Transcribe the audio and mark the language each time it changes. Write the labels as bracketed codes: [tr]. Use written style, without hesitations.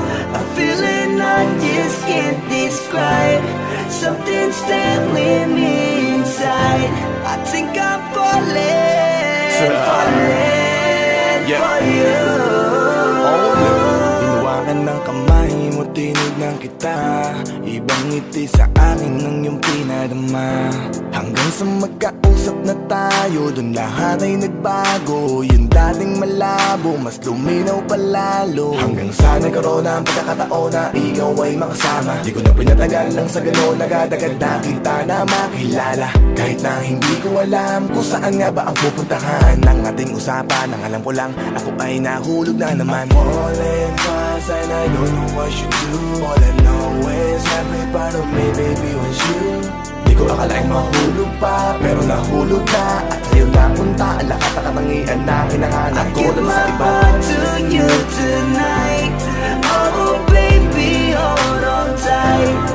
[en] I'm feeling I just can't describe. Something's there with me inside. I think I'm falling, falling for you. [tl] Hinawakan ng kamay mo, tinig tinignan kita, ibang ngiti sa akin ng iyong pinadama. Hanggang sa magkausap na tayo, dun lahat ay nagbago. Yung dating malabo, mas luminaw palalo. Hanggang sa nagkaroon ang pagkakataon na ikaw ay makasama. Di ko na pinatagal lang sa gano'n, nagadagad na kita na makilala. Kahit na hindi ko alam kung saan nga ba ang pupuntahan ng ating usapan. Ang alam ko lang, ako ay nahulog na naman. [en] I'm falling fast and I don't know what you do. All I know is every part of me, baby, was you. [tl] Di ko akalaing mahulog pa, pero nahulog na. At sa'yo napunta, ang lahat na katangian na hinahanap ko dun sa iba. [en] I give my heart to you tonight. Oh baby, hold on tight.